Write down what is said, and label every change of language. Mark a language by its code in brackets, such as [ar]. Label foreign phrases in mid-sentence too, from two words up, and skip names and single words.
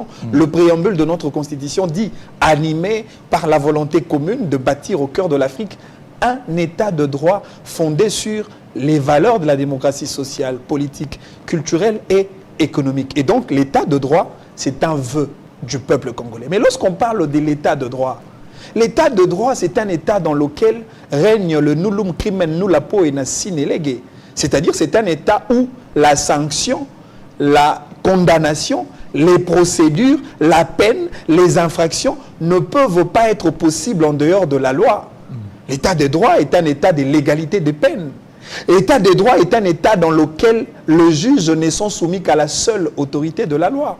[fr] Le préambule de notre Constitution dit, animé par la volonté commune de bâtir au cœur de l'Afrique un état de droit fondé sur les valeurs de la démocratie sociale, politique, culturelle et économique. Et donc, l'état de droit, c'est un vœu du peuple congolais. Mais lorsqu'on parle de l'état de droit, c'est un état dans lequel règne le [la] nullum crimen nulla poena sine lege. [fr] C'est-à-dire, c'est un état où la sanction, la condamnation, les procédures, la peine, les infractions ne peuvent pas être possibles en dehors de la loi. L'état de droit est un état de légalité des peines. L'état de droit est un état dans lequel le juge ne sont soumis qu'à la seule autorité de la loi.